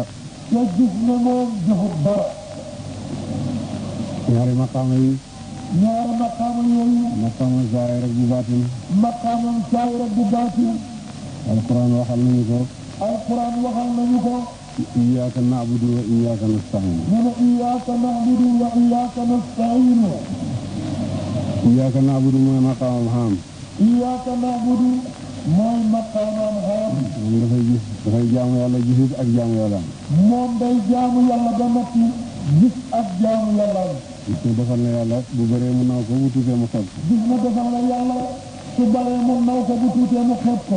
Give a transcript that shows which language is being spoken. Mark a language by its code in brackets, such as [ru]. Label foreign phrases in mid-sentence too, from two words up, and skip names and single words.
[wo] te gis ne moom jëful dara ñaari maqaama yi ñaari maqaama yooyu maqaama zaahir ak bu baatin maqaamam zaahir ak bu baatin alquran waxal nañu ko alquran waxal nañu ko [ar] إياك نعبد وإياك نستعين [wo] mu ne [ar] إياك نعبد وإياك نستعين إياك نعبد [wo] mooy maqaamam xaam [ar] إياك نعبد [wo] mooy maqaamam xaam moom dafay jaamu yàlla gisit ak jaamu yàlla moom day jaamu yàlla ba noppi gis ak jaamu yàlla gis ne defal na yàlla bu bëree mu naw ko bu tuutee mu xeeb ko gis na defal na yàlla su baree mu naw ko bu tuutee mu xeeb ko